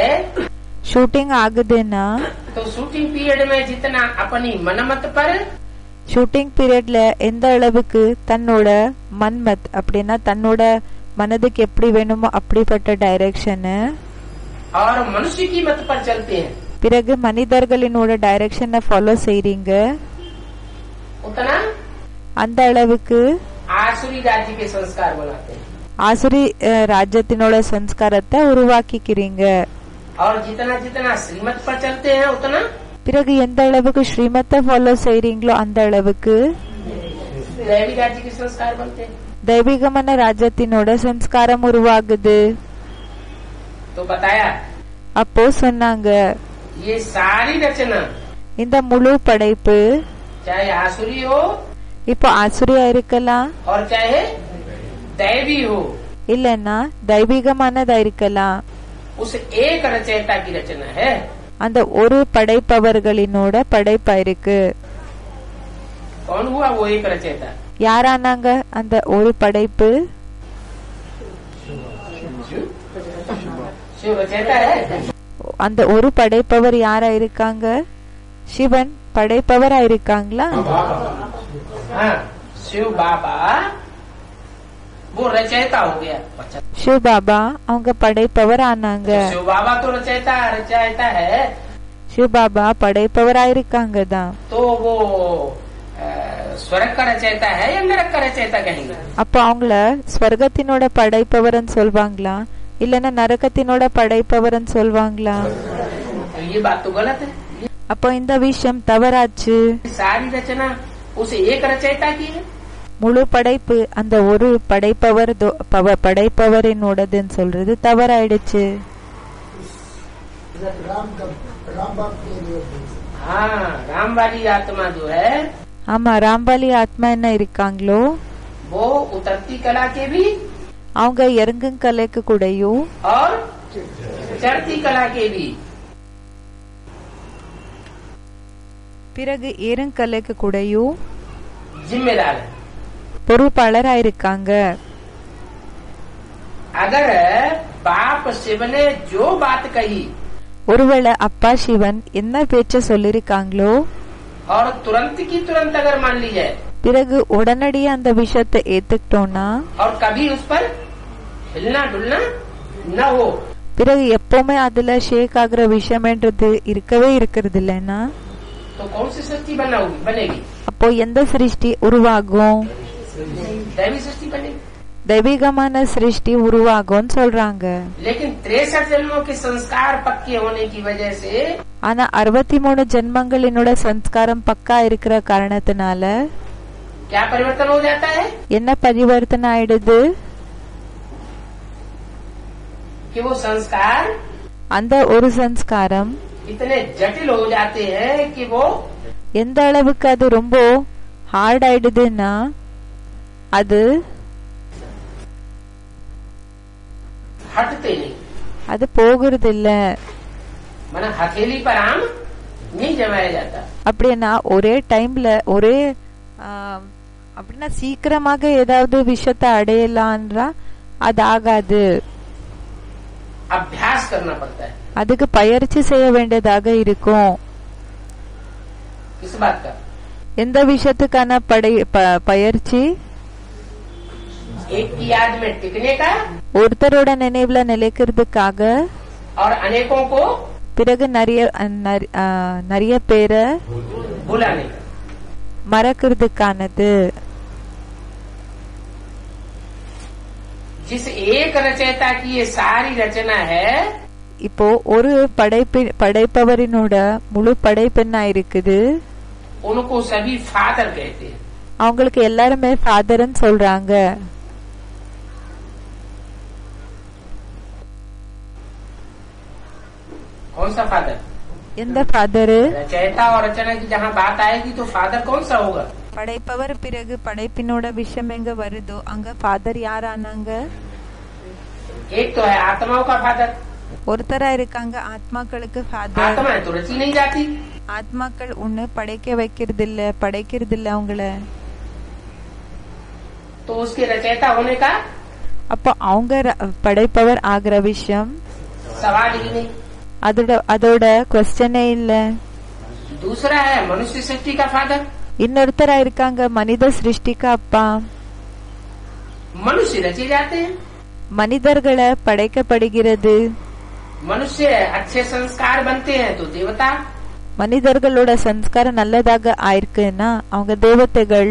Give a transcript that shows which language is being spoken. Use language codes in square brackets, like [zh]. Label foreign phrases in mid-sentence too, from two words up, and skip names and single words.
[ta] ஷூட்டிங் ஆகுதுன்னா [hi] तो [en] shooting period [hi] में जितना अपनी मनमत पर [en] shooting period [ta] எந்த அளவுக்கு தன்னோட மன்மத் அப்படின்னா தன்னோட மனதுக்கு எப்படி வேணுமோ அப்படிப்பட்ட டைரக்ஷன் [hi] और मनुष्य की मत पर चलते हैं, [ta] பிறகு மனிதர்களினோட டைரக்ஷனை ஃபாலோ செய்றீங்க, [hi] उतना [ta] அந்த அளவுக்கு [hi] आसुरी राज्य के संस्कार बनाते हैं। [ta] ஆசுரி ராஜ்யத்தினோட சம்ஸ்காரத்தை உருவாக்கிக்கிறீங்க. [hi] और जितना जितना श्रीमत पर चलते हैं उतना [ta] பிறகு எந்த அளவுக்கு ஸ்ரீமத்தை ஃபாலோ செய்றீங்களோ அந்த அளவுக்கு [hi] दैवी राज्य के संस्कार बनते हैं। [ta] தெய்வீகமான ராஜ்யத்தினோட சம்ஸ்காரம் உருவாகுது. [hi] तो बताया [ta] அப்போ சொன்னாங்க, [hi] ये सारी रचना [ta] இந்த முழு படைப்பு [hi] चाहे आसुरी हो [ta] இப்போ ஆசுரியா இருக்கலாம், [hi] और चाहे दैवी हो, [ta] இல்லன்னா தெய்வீகமானதா இருக்கலாம். [hi] उस एक रचयिता की रचना है। [ta] அந்த ஒரு படைப்பவர்களினோட படைப்பா இருக்கு. [hi] कौन हुआ वो एक रचयिता? [ta] யாரானாங்க அந்த ஒரு படைப்பு? [hi] शिव रचयिता है। [ta] அந்த ஒரு படைப்பவர் யாரா இருக்காங்க? சிவன் படைப்பவரா இருக்காங்களா? [hi] हाँ, शिव बाबा वो रचयिता हो गया। अच्छा, [ta] சிவ பாபா அவங்க படைப்பவர் ஆனாங்க. [hi] शिव बाबा तो रचयिता है, [ta] சிவ பாபா படைப்பவரா இருக்காங்க தான். [hi] तो वो स्वर्ग का रचयिता है या नरक का रचयिता कहेंगे? [ta] அப்ப அவங்கள ஸ்வர்கத்தினோட படைப்பவர்னு சொல்வாங்களா இல்லன்னா நரகத்தினோட படைப்பவர்னு சொல்வாங்களா? [hi] तो ये बात तो गलत है। [ta] அப்போ இந்த விஷயம் தவறாச்சு. [hi] सारी रचना उस एक रचयिता की है। [ta] முழு படைப்பு அந்த ஒரு படைப்பவரினோடதுன்னு சொல்றது தவறாயிடுச்சு. [hi] राम बाप के लिए हाँ, राम वाली आत्मा जो है [ta] ஆமா, ராம்பாலி ஆத்மா என்ன இருக்காங்களோ [hi] वो उतरती कला के भी [ta] அவங்க இறங்கும் கலைக்கு கூடயும் [hi] और चढ़ती कला के भी [ta] பிறகு ஏறுங்கலைக்கு கூடயும் [hi] जिम्मेदार है। [ta] பொறுப்பாளரா இருக்காங்க. [hi] अगर बाप शिव ने जो बात कही [ta] ஒருவேளை அப்பா சிவன் என்ன பேச்ச சொல்லிருக்காங்களோ [hi] और तुरंत की तुरंत अगर मान ली जाए [ta] பிறகு உடனடியே அந்த விஷயத்தை ஏத்துக்கிட்டோம்னா [hi] और कभी उस पर हिलना डुलना न हो [ta] பிறகு எப்பவுமே அதுல ஷேக் ஆகுற விஷயம்ன்றது இருக்கவே இருக்கிறது இல்லைன்னா [hi] तो कौन सी सृष्टि बनेगी? [ta] அப்போ எந்த சிருஷ்டி உருவாகும்? [hi] दैवी सृष्टि बनेगी। [ta] தெய்வீகமான சிருஷ்டி உருவாகும்னு சொல்றாங்க. [hi] लेकिन 63 जन्मों के संस्कार पक्के होने की वजह से [ta] ஆனா 63 ஜென்மங்களினோட சம்ஸ்காரம் பக்கா இருக்கிற காரணத்தினால [hi] क्या परिवर्तन हो जाता है [ta] என்ன பரிவர்த்தனை ஆயிடுது? [hi] कि वो संस्कार [ta] அந்த ஒரு சம்ஸ்காரம் [hi] इतने जटिल हो जाते हैं कि वो [ta] எந்த அளவுக்கு அது ரொம்ப ஹார்ட் ஆயிடுதுன்னா அது [hi] हटते नहीं। [ta] அது போகிறது இல்ல. [hi] माना हथेली पर आम नहीं जमाया जाता। [ta] அப்படின்னா ஒரே டைம்ல ஒரே அப்படின்னா சீக்கிரமாக ஏதாவது விஷயத்தை அடையலான்றா அது ஆகாது. [hi] अभ्यास करना पड़ता है। [ta] அதுக்கு பயிற்சி செய்ய வேண்டியதாக இருக்கும். [hi] किस बात का? [ta] எந்த விஷயத்துக்கான பயிற்சி? [hi] एक की याद में टिकने का [ta] ஒருத்தரோட நினைவுல நிலைக்கிறதுக்காக [hi] और अनेकों को [ta] பிறகு நிறைய பேரை [hi] भुलाने का। [ta] மறக்கிறதுக்கானது. [hi] जिस एक रचयिता की ये सारी रचना है [ta] இப்போ ஒரு படைப்பவரினோட முழு படைப்பெண்ணா இருக்குது. [hi] उनको सभी फादर कहते हैं। [ta] அவங்களுக்கு எல்லாருமே ஃபாதர்ன்னு சொல்றாங்க. [hi] कौन सा फादर? [ta] எந்த ஃபாதரு? [hi] रचयिता और रचना की जहाँ बात आएगी तो फादर कौन सा होगा? [ta] படைப்பவர் பிறகு படைப்பினோட விஷயம் எங்க வருதோ அங்க ஃபாதர் யார் ஆனாங்க? [hi] एक तो है आत्माओं का फादर। [ta] ஒருத்தரா இருக்காங்க ஆத்மாக்களுக்கு ஃபாதர். [hi] आत्माएं तो रची नहीं जाती। [ta] ஆத்மாக்கள் ஒண்ணு படைக்க வைக்கிறது இல்ல அவங்கள. [hi] तो उसके रचयिता होने का [ta] அப்ப அவங்க படைப்பவர் ஆகிற விஷயம் [hi] सवाल ही नहीं। [ta] அதோட क्वेश्चனே இல்ல। [hi] दूसरा है मनुष्य सृष्टि का फादर। [ta] இன்னொருத்தரா இருக்காங்க மனித சிருஷ்டிக்கு அப்பா. [hi] मनुष्य रचे जाते हैं। [ta] மனிதர்களை படைக்கப்படுகிறது। [hi] मनुष्य अच्छे संस्कार बनते हैं तो देवता। [ta] மனிதர்களோட சம்ஸ்காரம் நல்லதாக ஆயிருக்குன்னா அவங்க தேவதைகள்।